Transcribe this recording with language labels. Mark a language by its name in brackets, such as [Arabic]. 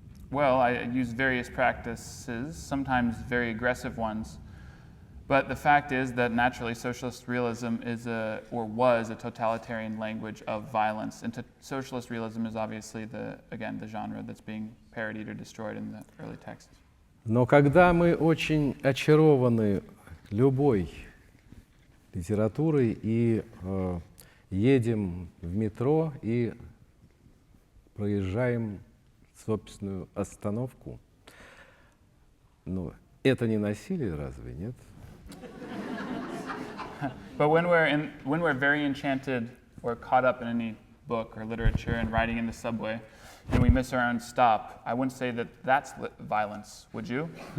[English] Well, I use various practices, sometimes very aggressive ones, but the fact is that naturally socialist realism is was a totalitarian language of violence, and socialist realism is obviously the genre that's being parodied or destroyed in the early texts. [Russian] Но когда мы очень очарованы любой литературой и едем в метро и проезжаем собственную остановку, ну, это не насилие, разве нет? [English] But when we're very enchanted or caught up in any book or literature and riding in the subway, and we miss our own stop, I wouldn't say that that's violence, would you?